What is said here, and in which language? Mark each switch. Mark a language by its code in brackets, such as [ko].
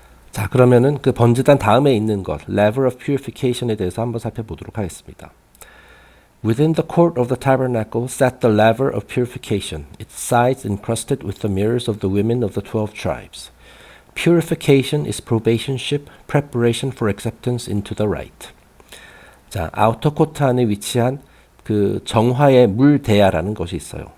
[ko] 자, 그러면은 그 번제단 다음에 있는 것, [en] level of purification [ko] 에 대해서 한번 살펴보도록 하겠습니다. [en] Within the court of the tabernacle sat the laver of purification, its sides encrusted with the mirrors of the women of the 12 tribes. Purification is probationship, preparation for acceptance into the rite. [ko] 자, 아우터 코트 안에 위치한 그 정화의 물대야라는 것이 있어요.